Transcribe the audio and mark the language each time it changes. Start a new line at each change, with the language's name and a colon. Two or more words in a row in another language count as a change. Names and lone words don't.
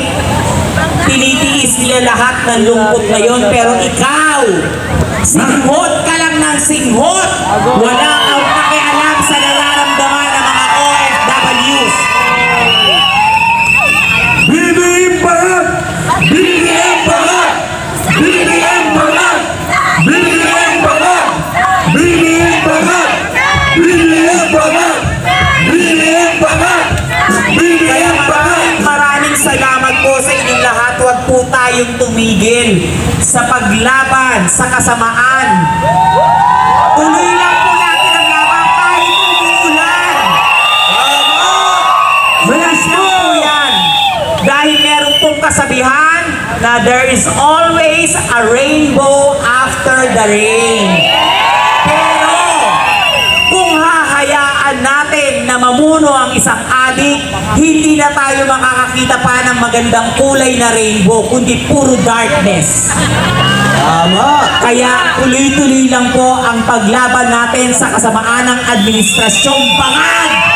Filipino: Tinitiis nila lahat ng lungkot na yon, pero ikaw, singhot ka lang ng singhot. Wala kang pakialam sa nararamdaman ng mga OFWs. BBM Barat! BBM Barat! BBM Barat! BBM Barat! BBM Barat! BBM Barat! BBM Barat! Kaya BBM Barat! maraming salamat po sa inyong lahat. Huwag po tayong tumigil sa paglaban sa kasamaan. Tuloy lang po natin ang laban kahit umuulan. Yes po yan. Dahil meron pong kasabihan na
English: there is always a rainbow after the rain.
Filipino: Pero kung hahayaan natin na mamuno ang isang adik, hindi na tayo makakakita pa ng magandang kulay na rainbow, kundi puro darkness. Tama. Kaya tuloy-tuloy lang po ang paglaban natin sa kasamaan ng administrasyong bangag.